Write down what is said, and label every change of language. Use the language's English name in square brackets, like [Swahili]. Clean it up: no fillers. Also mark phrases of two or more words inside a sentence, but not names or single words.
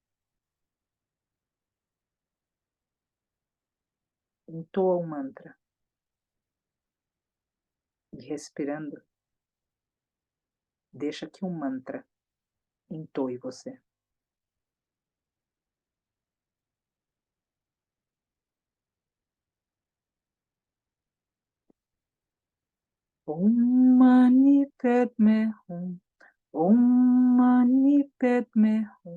[Portuguese] entoa um mantra. E respirando, deixa que um mantra entoe você. [Sanskrit] ॐ मणि पद्मे हूँ. ॐ मणि पद्मे हूँ.